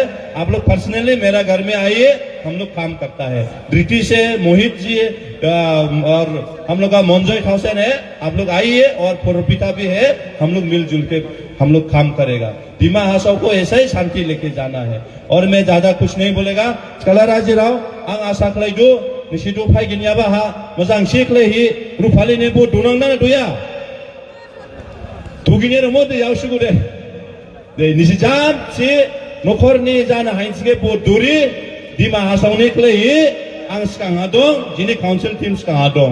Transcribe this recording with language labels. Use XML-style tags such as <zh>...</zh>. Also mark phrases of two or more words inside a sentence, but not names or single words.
<hi>आप लोग पर्सनली मेरा घर में आइए, हम लोग काम करता है। ड्रिटी से मोहित जी और हम लोग का मोनजोय थाउसेन है, आप लोग आइए, और पुरपिता भी है, हम लोग मिलजुल के हम लोग काम करेगा। डिमा हासाओ को ऐसा ही शांति लेके जाना है। और मैं ज्यादा कुछ नहीं बोलेगा।</hi> <brx>चला राजी राव आं आशा खालामो नोंसोरखौ फायगिनियाबा हा मोजां सिख्लायहि रुफालि नेबो दुनांना दुया दुगिने रमो दैयाव सुगु दे निजान से नखरनि जानो हाइन्सिगे बदुरि डिमा हासावनि क्लैहि आं सिगाङा दं, जिनि</brx> <en>council team</en> <brx>सिगाङा दं।</brx>